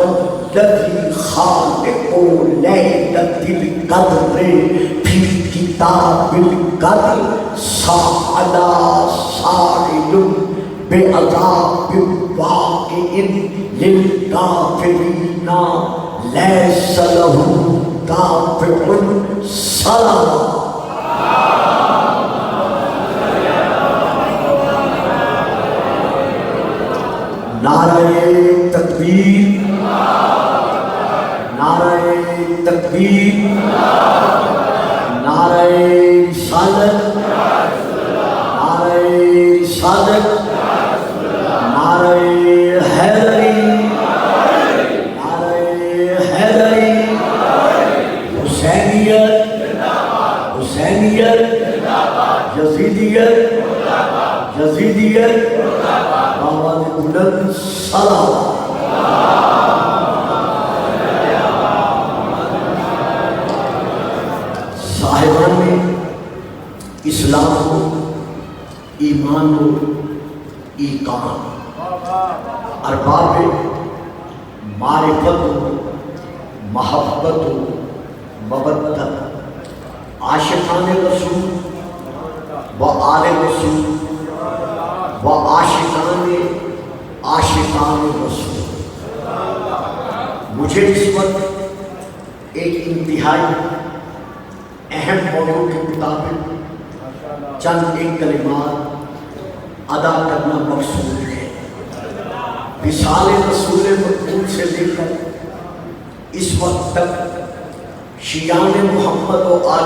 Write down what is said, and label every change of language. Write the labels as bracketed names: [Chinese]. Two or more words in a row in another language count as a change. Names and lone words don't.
[Arabic] الذي خالق ليلة القدر في كتاب القدر سأل سائل بعذاب واقع للكافرين ليس له دافع [Urdu] سلام نعرہ تکبیر نعرہ تکبیر نعرہ رسالت نعرہ رسالت نعرہ حیدری نعرہ حیدری حسینیت حسینیت یزیدیت یزیدیت آواز بلند سلام صاحبان اسلام و ایمان و ایقان ارباب معرفت و محبت و مودت عاشقان رسول و آل رسول و عاشقان رسول مجھے اس وقت ایک انتہائی اہم موضوع کے مطابق چند ایک کلمات ادا کرنا مقصود ہے وصال رسول مقبول سے لے کر اس وقت تک شیعان محمد و آل